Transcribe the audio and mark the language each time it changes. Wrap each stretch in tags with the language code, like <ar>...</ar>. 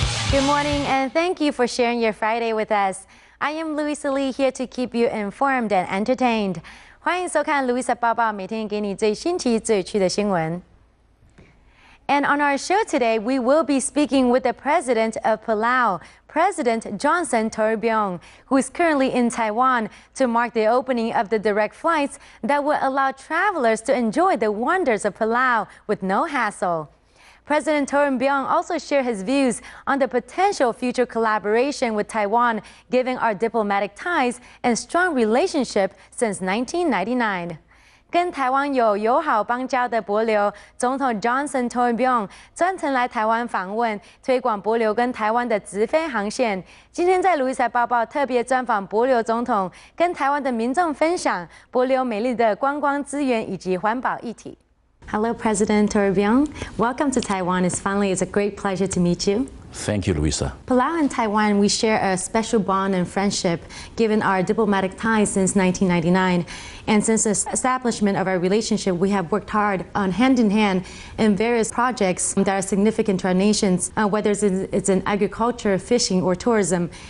<en>Good morning, and thank you for sharing your Friday with us. I am Louisa here to keep you informed and entertained.</en> <zh>欢迎收看 Louisa 报报，每天给你最新奇、最有趣的新闻。</zh> <en>And on our show today, we will be speaking with the president of Palau, President Johnson Torbiong, who is currently in Taiwan to mark the opening of the direct flights that will allow travelers to enjoy the wonders of Palau with no hassle. President Torbiong also shared his views on the potential future collaboration with Taiwan, given our diplomatic ties and strong relationship since 1999.</en> <zh>跟台湾有友好邦交的帛琉总统 Johnson Torbiong 专程来台湾访问，推广帛琉跟台湾的直飞航线。今天在卢伊赛报报特别专访帛琉总统，跟台湾的民众分享帛琉美丽的观光资源以及环保议题。</zh> <en>Hello, President Torbiong. Welcome to Taiwan. It's a great pleasure to meet you. Thank you, Louisa. Palau and Taiwan, we share a special bond and friendship given our diplomatic ties since 1999. And since the establishment of our relationship, we have worked hard on hand in hand in various projects that are significant to our nations, whether it's in agriculture, fishing, or tourism.</en>